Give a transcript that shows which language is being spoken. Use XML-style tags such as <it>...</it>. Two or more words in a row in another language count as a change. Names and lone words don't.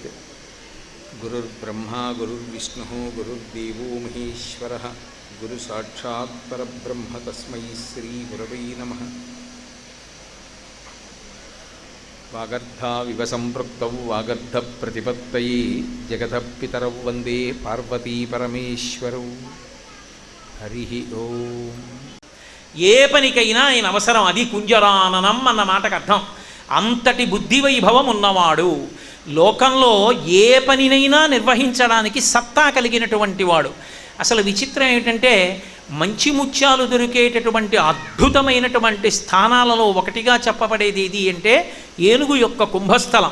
<sa>गुरुर्ब्रह्मा गुरुर्विष्णुः गुरुर्देवो महेश्वरः गुरुसाक्षात् परब्रह्म तस्मै श्रीगुरवे नमः। वागर्धाविव सम्पृक्तौ वागर्धप्रतिपत्तये जगतः पितरौ वन्दे पार्वती परमेश्वरौ। హరి ఓం.</sa> <te>ఏ పనికైనా ఆయన అవసరం, అది కుంజరాననం అన్న మాటకు అర్థం. అంతటి బుద్ధి వైభవం ఉన్నవాడు, లోకంలో ఏ పనినైనా నిర్వహించడానికి సత్తా కలిగినటువంటి వాడు. అసలు విచిత్రం ఏమిటంటే, మంచి ముత్యాలు దొరికేటటువంటి అద్భుతమైనటువంటి స్థానాలలో ఒకటిగా చెప్పబడేది ఏది అంటే ఏనుగు యొక్క కుంభస్థలం.</te>